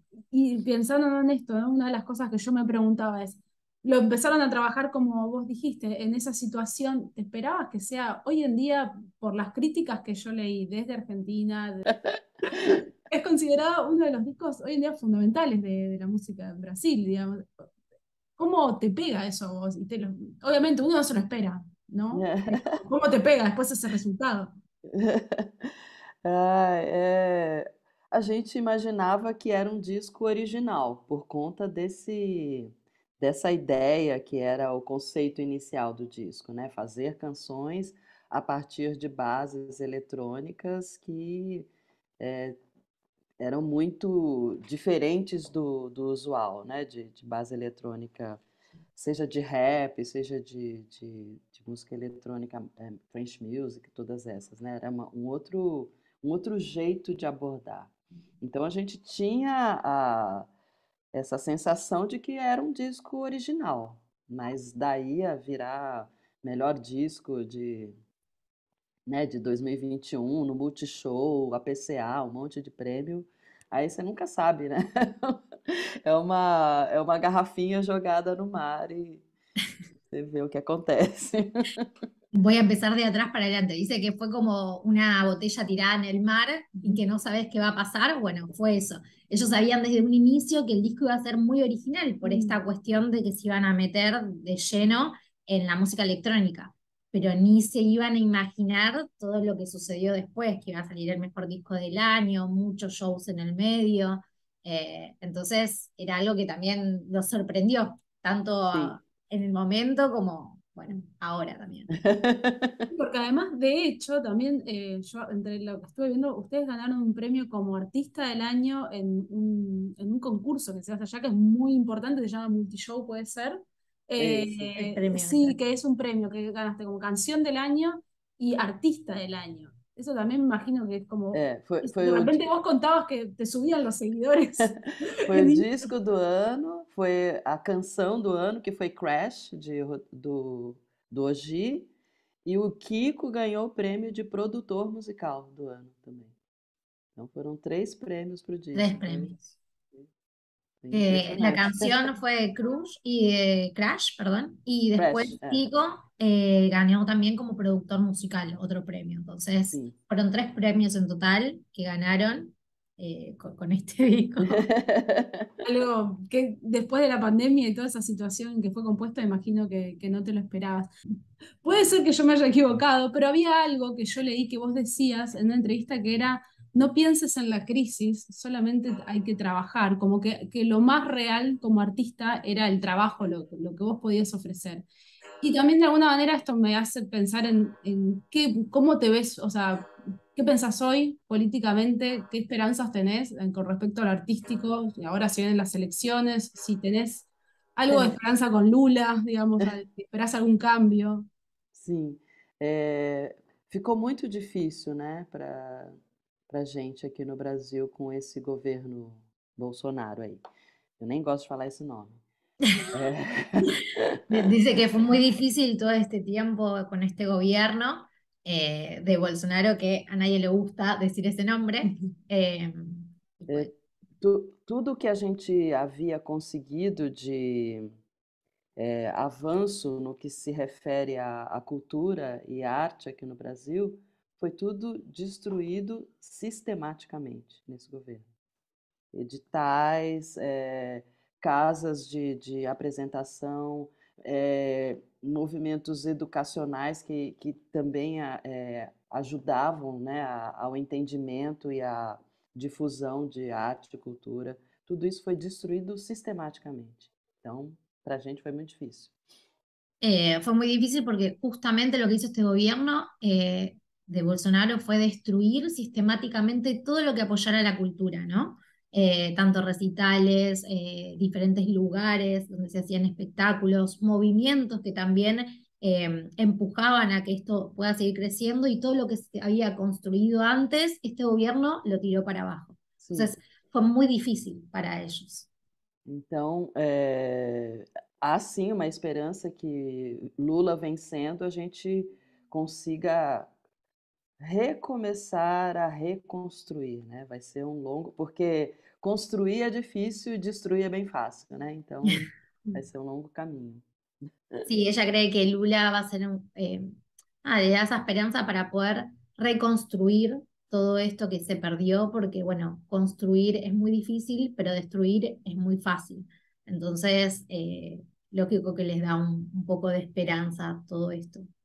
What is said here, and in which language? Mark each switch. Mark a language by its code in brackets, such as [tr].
[es] Y pensando en esto, ¿no? Una de las cosas que yo me preguntaba es, lo empezaron a trabajar como vos dijiste, en esa situación, ¿te esperabas que sea hoy en día, por las críticas que yo leí desde Argentina, es considerado uno de los discos hoy en día fundamentales de la música en Brasil, digamos? ¿Cómo te pega eso a vos? Obviamente uno no se lo espera, ¿no? Pero ¿cómo te pega después ese resultado? [pt] Ah, a gente imaginava que era um disco original, por conta dessa ideia que era o conceito inicial do disco, né? Fazer canções a partir de bases eletrônicas que eram muito diferentes do usual, né? De base eletrônica, seja de rap, seja de música eletrônica, [en] French music, [pt] todas essas, né? Era um outro jeito de abordar. Então a gente tinha essa sensação de que era um disco original, mas daí a virar melhor disco de 2021, no Multishow, APCA, um monte de prêmio, aí você nunca sabe, né? É uma garrafinha jogada no mar e você vê o que acontece. [es] Voy a empezar de atrás para adelante. Dice que fue como una botella tirada en el mar y que no sabes qué va a pasar. Bueno, fue eso. Ellos sabían desde un inicio que el disco iba a ser muy original por esta cuestión de que se iban a meter de lleno en la música electrónica, pero ni se iban a imaginar todo lo que sucedió después, que iba a salir el mejor disco del año, muchos shows en el medio. Entonces era algo que también los sorprendió, [pt] Sim. [es] tanto en el momento como, bueno, ahora también. Porque además, de hecho, también yo entre lo que estuve viendo, ustedes ganaron un premio como artista del año en un concurso que se hace allá, que es muy importante, se llama Multishow, puede ser. [pt] Isso. [es] El premio Sí, ese. que es un premio que ganaste como canción del año y artista del año. Eso también me imagino que es como, [pt] Foi, [es] de [pt] foi o, [es] repente vos contabas que te subían los seguidores. [pt] foi o disco do ano, foi a canção do ano, que foi Crash, do Oji, e o Kiko ganhou o prêmio de produtor musical do ano também. Então foram 3 prêmios para o [es] Tres [pt] disco, foi, [es] premios. [pt] foi [es] La [pt] impressionante. [es] canción fue Crash, perdón, y [pt] Crash, [es] después Tico ganó también como productor musical otro premio. Entonces, [pt] sim. [es] fueron 3 premios en total que ganaron con este disco. Algo que después de la pandemia y toda esa situación que fue compuesta, imagino que no te lo esperabas. Puede ser que yo me haya equivocado, pero había algo que yo leí que vos decías en una entrevista que era, no pienses en la crisis, solamente hay que trabajar, como que lo más real como artista era el trabajo, lo que vos podías ofrecer. Y también de alguna manera esto me hace pensar en cómo te ves, o sea, qué pensás hoy políticamente, qué esperanzas tenés con respecto al artístico, y ahora se vienen las elecciones, si tenés algo de esperanza con Lula, digamos, si esperás algún cambio. [pt] Sim, ficou muito difícil, né, para gente aqui no Brasil com esse governo Bolsonaro aí. Eu nem gosto de falar esse nome. É, [es] Dice que fue muy difícil todo este tiempo con este gobierno de Bolsonaro, que a nadie le gusta decir ese nombre. Eh, y pues, [pt] tudo que a gente havia conseguido de avanço no que se refere à cultura e arte aqui no Brasil foi tudo destruído sistematicamente nesse governo. Editais, casas de apresentação, movimentos educacionais que também ajudavam, né, ao entendimento e à difusão de arte e cultura. Tudo isso foi destruído sistematicamente. Então, para a gente foi muito difícil. [es] Fue muy difícil porque justamente lo que hizo este gobierno de Bolsonaro fue destruir sistemáticamente todo lo que apoyara la cultura, ¿no? Tanto recitales, diferentes lugares donde se hacían espectáculos, movimientos que también empujaban a que esto pueda seguir creciendo y todo lo que se había construido antes, este gobierno lo tiró para abajo. [pt] Sim. [es] Entonces fue muy difícil para ellos. [pt] Então, há sim uma esperança que Lula vencendo a gente consiga recomeçar a reconstruir, né? Vai ser um longo, porque construir é difícil e destruir é bem fácil, né? Então, vai ser um longo caminho. [es] Sí, ella cree que Lula va a ser le da esa esperanza para poder reconstruir todo esto que se perdió, porque bueno, construir es muy difícil, pero destruir es muy fácil. Entonces, lógico que les da un poco de esperanza todo esto.